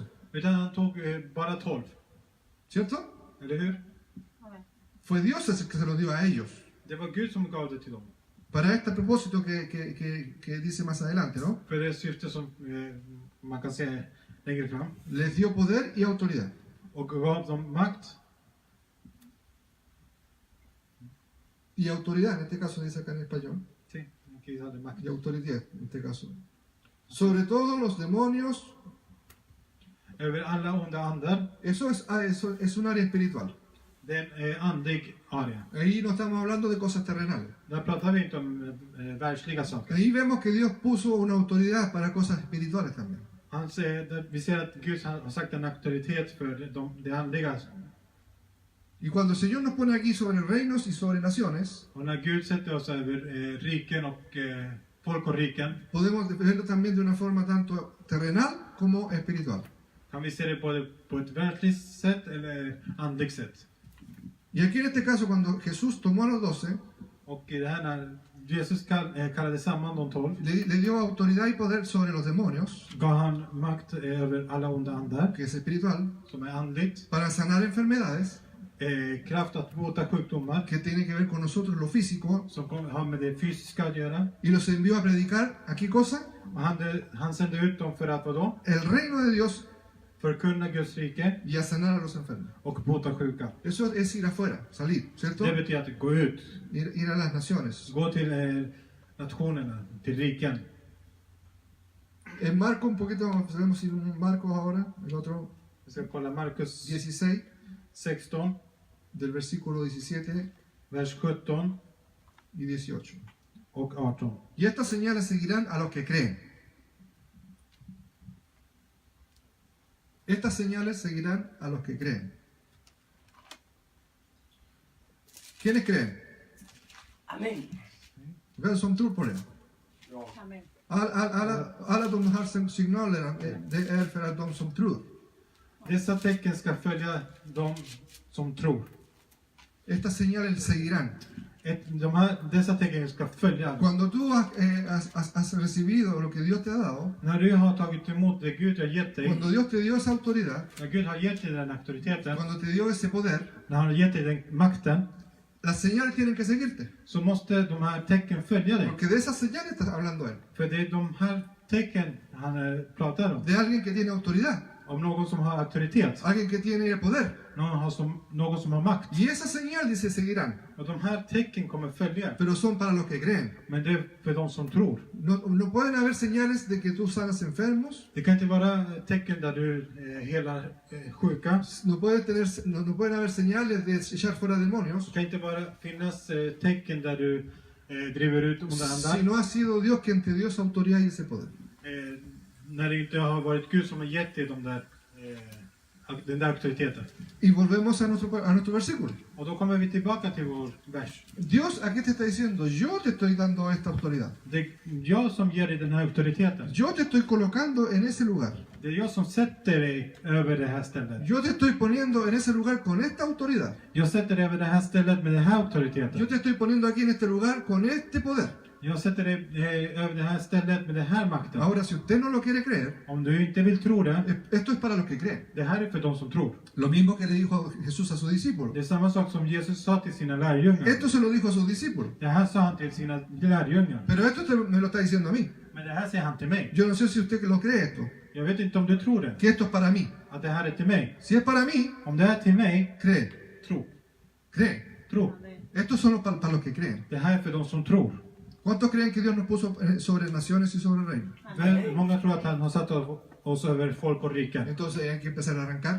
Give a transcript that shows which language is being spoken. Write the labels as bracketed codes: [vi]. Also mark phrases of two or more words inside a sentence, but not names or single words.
[sv] utan han tog bara 12. [es] ¿Cierto? [sv] Eller hur? [es] Fue Dios el que se lo dio a ellos. [sv] Det var Gud som gav det till dem. [es] Para este propósito que dice más adelante, ¿no? [sv] För det syfte som man kan se längre fram. [es] Les dio poder y autoridad. [sv] Och gav dem makt. [es] Y autoridad, en este caso dice acá en español. Sí, [sv] Gud hade makt. [es] Y autoridad, en este caso. Sobre todo los demonios. [sv] Över alla onda andar. [es] Eso es un área espiritual. [sv] Det är en andlig area. [es] Ahí no estamos hablando de cosas terrenales. [sv] Där pratar vi inte om världsliga saker. [es] Ahí vemos que Dios puso una autoridad para cosas espirituales también. [sv] Vi ser att Gud har sagt en auktoritet för det andliga. [es] Y cuando el Señor nos pone aquí sobre reinos y sobre naciones, [sv] Och när Gud sätter oss över riken och folk och riken, [es] podemos verlo también de una forma tanto terrenal como espiritual. [sv] kan vi se det både på ett världsligt sätt eller andligt sätt. [es] Y aquí en este caso, cuando Jesús tomó a los 12, [sv] Och i det här när Jesus kallade samman de 12, [es] le dio autoridad y poder sobre los demonios, [sv] gav han makt över alla onda andar, [es] que es espiritual, [sv] som är andligt, [es] para sanar enfermedades, [sv] kraft att bota sjukdomar, [es] que tiene que ver con nosotros lo físico, [sv] som har med det fysiska att göra. [es] y los envió a predicar, ¿a qué cosa? [sv] Och han sände ut dem för att vadå? [es] El reino de Dios [sv] Förkunna Guds rike [es] y a sanar a los enfermos. [sv] och bota sjuka. [es] Eso es ir afuera, salir, ¿cierto? [sv] Det betyder att gå ut, [es] Ir a las naciones. [sv] gå till nationerna, till riken. [es] En Marco, un poquito, podemos ir un Marcos ahora, el otro, [sv] Vi ska kolla Markus 16, 16, [es] del versículo 17 [sv] vers 17 [es] y 18. [sv] och 18. [es] Y estas señales seguirán a los que creen. Estas señales seguirán a los que creen. ¿Quiénes creen? Amen. [sv] Vem som tror på det? Amen. Alla de här signalerna, det är för att de som tror. Dessa tecken ska följa de som tror. [es] Estas señales seguirán. [sv] Dessa tecken ska följa. [es] Cuando tú has recibido lo que Dios te ha dado, [sv] När du har tagit emot det Gud har gett dig, [es] cuando Dios te dio esa autoridad, [sv] när Gud har gett dig den auktoriteten, [es] cuando te dio ese poder, [sv] när han har gett dig den makten, [es] las señales tienen que seguirte. [sv] så måste de här tecken följa dig. [es] Porque de esas señales está hablando Él. [sv] För det är de här tecken han pratar om. [es] De alguien que tiene autoridad, [sv] Om någon som har auktoritet, [es] alguien que tiene poder. [sv] någon som har makt. [es] Y esa señal dice seguirán, [sv] Och de här tecken kommer följa. [es] pero son para los que creen. [sv] Men det är för de som tror. [es] No pueden haber señales de que tú sanas enfermos, [sv] Det kan inte vara tecken där du helar sjuka. [es] no pueden haber señales de echar fuera demonios, [sv] Det kan inte bara finnas tecken där du driver ut onda [es] si [sv] andar. [es] no ha sido Dios quien te dio esa autoridad y ese poder. [sv] När det inte har varit Gud som har gett dig den där auktoriteten. [es] Y volvemos a nuestro versículo. [sv] Och då kommer vi tillbaka till vår vers. [es] Dios aquí te está diciendo, yo te estoy dando esta autoridad. [sv] Det är jag som ger dig den här auktoriteten. [es] Yo te estoy colocando en ese lugar. [sv] Det är jag som sätter dig över det här stället. [es] Yo te estoy poniendo en ese lugar con esta autoridad. [sv] Jag sätter dig över det här stället med den här [es] Yo [sv] auktoriteten. [es] te estoy poniendo aquí en este lugar con este poder. [sv] Jag sätter dig över det här stället med den här makten. [es] Ahora, si usted no lo quiere creer, [sv] Om du inte vill tro det, [es] esto es para los que creen. [sv] det här är för de som tror. [es] Lo mismo que le dijo Jesús a sus discípulos. [sv] Det är samma sak som Jesus sa till sina lärjungar. [es] Esto se lo dijo a sus discípulos. [sv] Det här sa han till sina lärjungar. [es] Pero esto me lo está diciendo a mí. [sv] Men det här säger han till mig. [es] Yo no sé si usted lo cree esto. [sv] Jag vet inte om du tror det. [es] Que esto es para mí. [sv] Att det här är till mig. [es] Si es para mí, [sv] Om det här är till mig, [es] cree. [sv] tro. [es] Cree. [sv] Tro. [es] Amen. Estos son para los que creen. [sv] Det här är för de som tror. [es] ¿Cuántos creen que Dios nos puso sobre naciones y sobre reinos? [sv] Många tror att han har satt oss över folk och riken. [es] Entonces hay que empezar a arrancar,